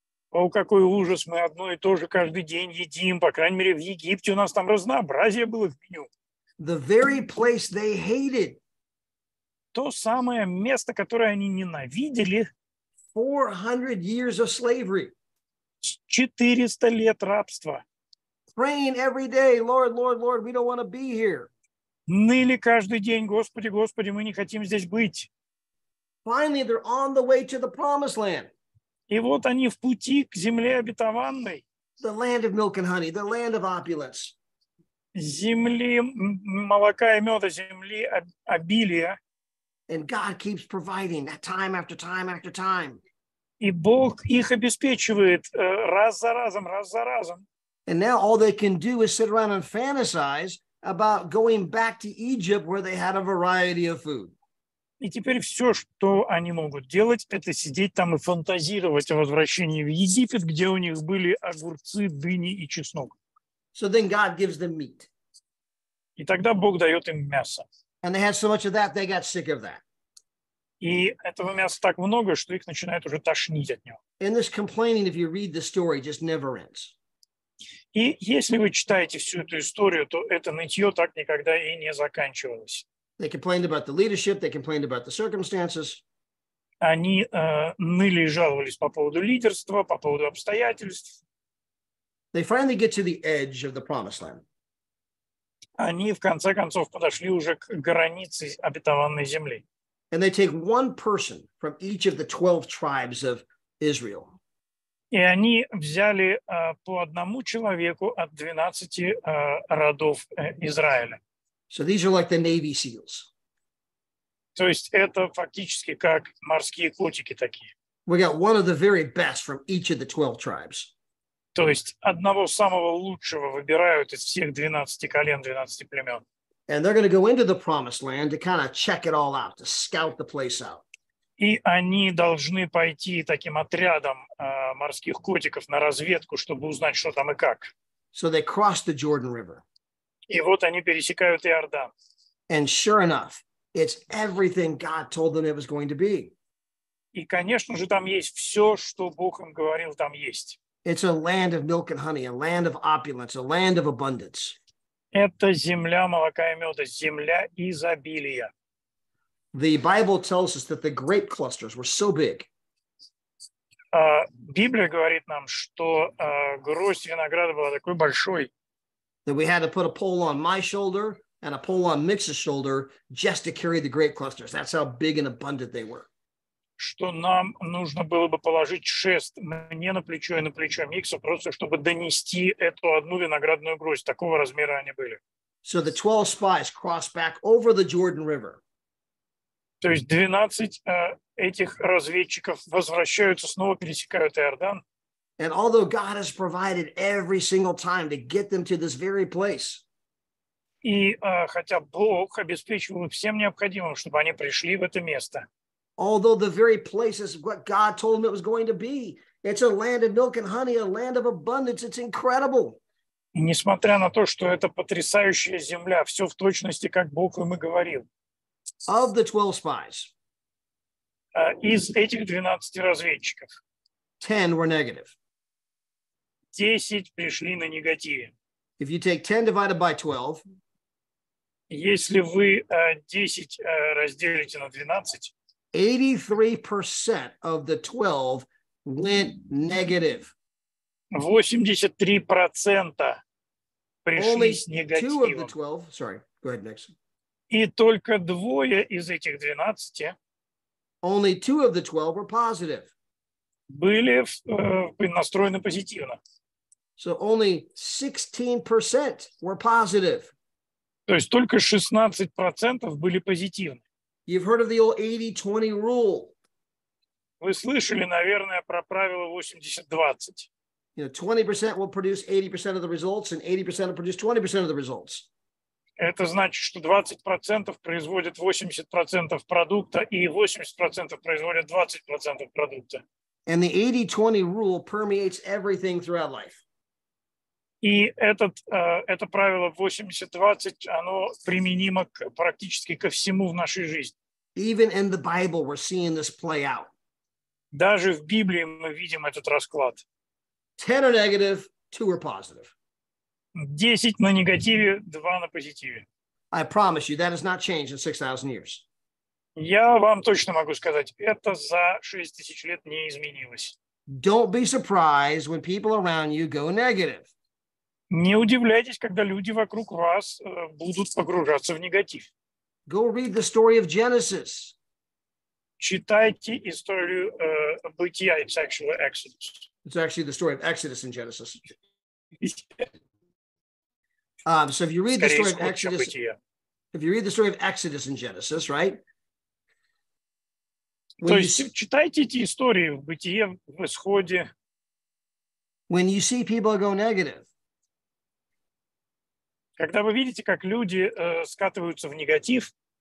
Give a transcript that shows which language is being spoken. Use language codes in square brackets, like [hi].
[ru] О, какой ужас, мы одно и то же каждый день едим. По крайней мере, в Египте у нас там разнообразие было в меню. [en] The very place they hated. [ru] То самое место, которое они ненавидели. [en] 400 years of slavery. [ru] 400 лет рабства. [en] Praying every day, Lord, Lord, Lord, we don't want to be here. [ru] Ныли каждый день, Господи, Господи, мы не хотим здесь быть. [en] Finally, they're on the way to the promised land. [ru] И вот они в пути к земле обетованной. [en] The land of milk and honey, the land of opulence. [ru] Земли молока и меда, земли обилия. [en] And God keeps providing that time after time after time. [ru] И Бог их обеспечивает раз за разом, раз за разом. [en] And now all they can do is sit around and fantasize about going back to Egypt where they had a variety of food. [ru] И теперь все, что они могут делать, это сидеть там и фантазировать о возвращении в Египет, где у них были огурцы, дыни и чеснок. [en] So then God gives them meat. [ru] И тогда Бог дает им мясо. [en] And they had so much of that, they got sick of that. [ru] И этого мяса так много, что их начинает уже тошнить от него. [en] And this complaining, if you read the story, just never ends. [ru] И если вы читаете всю эту историю, то это нытье так никогда и не заканчивалось. [en] They complained about the leadership. They complained about the circumstances. [ru] Они ныли и жаловались по поводу лидерства, по поводу обстоятельств. [en] They finally get to the edge of the promised land. [ru] они в конце концов подошли уже к границе обетованной земли. [en] And they take one person from each of the 12 tribes of Israel. [ru] И они взяли по одному человеку от 12 родов Израиля. [en] So these are like the Navy SEALs. [ru] То есть это фактически как морские котики такие. [en] We got one of the very best from each of the 12 tribes. [ru] То есть одного самого лучшего выбирают из всех 12 колен, 12 племен. [en] And they're going to go into the promised land to kind of check it all out, to scout the place out. [ru] И они должны пойти таким отрядом морских котиков на разведку, чтобы узнать, что там и как. [en] So they cross the Jordan River. [ru] И вот они пересекают Иордан. [en] And sure enough, it's everything God told them it was going to be. [ru] И, конечно же, там есть все, что Бог им говорил, там есть. [en] It's a land of milk and honey, a land of opulence, a land of abundance. [ru] Это земля молока и меда, земля изобилия. [en] The Bible tells us that the grape clusters were so big [ru] Библия говорит нам, что гроздь винограда была такой большой, [en] that we had to put a pole on my shoulder and a pole on Mix's shoulder just to carry the grape clusters. That's how big and abundant they were. [ru] что нам нужно было бы положить шест мне на плечо и на плечо Микса, просто чтобы донести эту одну виноградную гроздь. Такого размера они были. [en] So the 12 spies crossed back over the Jordan River. [ru] То есть 12 этих разведчиков возвращаются, снова пересекают Иордан. [en] And although God has provided every single time to get them to this very place, [ru] И хотя Бог обеспечивал всем необходимым, чтобы они пришли в это место. [en] although the very place is what God told them it was going to be, it's a land of milk and honey, a land of abundance. It's incredible. [ru] И несмотря на то, что это потрясающая земля, все в точности, как Бог им и говорил. [en] Of the 12 spies, [ru] Из этих 12 разведчиков [en] 10 were negative. [ru] 10 пришли на негативе. [en] If you take 10 divided by 12, [ru] Если вы 10 разделите на 12, [en] 83% of the 12 went negative. [ru] 83% пришли [en] Only [ru] с [en] 2 of the [ru] негативом. [en] 12, sorry, go ahead, next. [ru] И только двое из этих 12 [en] Only 2 of the 12 were positive. [ru] были настроены позитивно. [en] So only 16% were positive. [ru] То есть только 16% были позитивны. [en] You've heard of the old 80-20 rule. [ru] Вы слышали, наверное, про правило 80-20. [en] 20% will produce 80% of the results and 80% will produce 20% of the results. [ru] Это значит, что 20% производят 80% продукта, и 80% производят 20% продукта. [en] And the 80-20 rule permeates everything throughout life. [ru] И это правило 80-20, оно применимо практически ко всему в нашей жизни. [en] Even in the Bible, we're seeing this play out. [ru] Даже в Библии мы видим этот расклад. [en] 10 are negative, 2 are positive. [ru] 10 на негативе, 2 на позитиве. [en] I promise you, that has not changed in 6,000 years. [ru] Я вам точно могу сказать, это за 6000 лет не изменилось. [en] Don't be surprised when people around you go negative. [ru] Не удивляйтесь, когда люди вокруг вас будут погружаться в негатив. [en] Go read the story of Genesis. [ru] Читайте историю бытия, [en] it's actually Exodus. It's actually the story of Exodus in Genesis. So if you read the [ru] Скорее, [en] story of [ru] исход [en] Exodus, [ru] события. [en] if you read the story of Exodus in Genesis, right? [ru] То есть читайте эти истории в бытие, в исходе. [en] When you see people go negative, [ru] Когда вы видите, как люди скатываются в негатив,